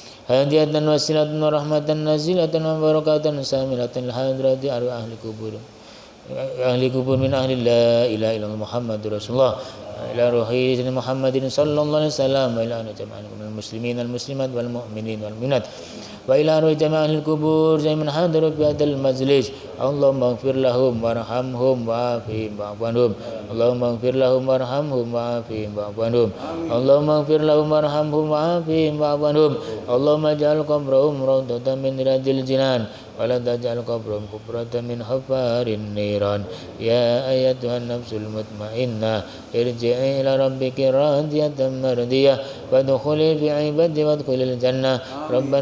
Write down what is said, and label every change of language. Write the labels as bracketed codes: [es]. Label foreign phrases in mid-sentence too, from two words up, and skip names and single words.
[ar] هدية واصلة ورحمة نازلة وبركة شاملة لحضرة أرواح أهل القبور من أهل لا إله إلا الله محمد رسول الله إلى روح محمد صلى الله عليه وسلم وإلى جميع المسلمين والمسلمات والمؤمنين والمؤمنات وإلى روح جميع القبور زمان حاضر في هذا المجلس اللهم اغفر لهم وارحمهم وعافهم واعف عنهم اللهم اغفر lahum warhamhum wa'afihim wa'fu anhum Allahumma ighfir لهم وارحمهم وعافهم واعف عنهم اللهم اغفر لهم وارحمهم وعافهم واعف عنهم اللهم اغفر لهم وارحمهم وعافهم واعف عنهم اللهم اجعل قبرهم روضة من رياض الجنان ولا تجعل قبرهم حفرة من حفار النيران يا أيتها النفس المطمئنة ارجعي إلى ربك راضية مرضية وادخلي في عبادي وادخلي الجنة ربنا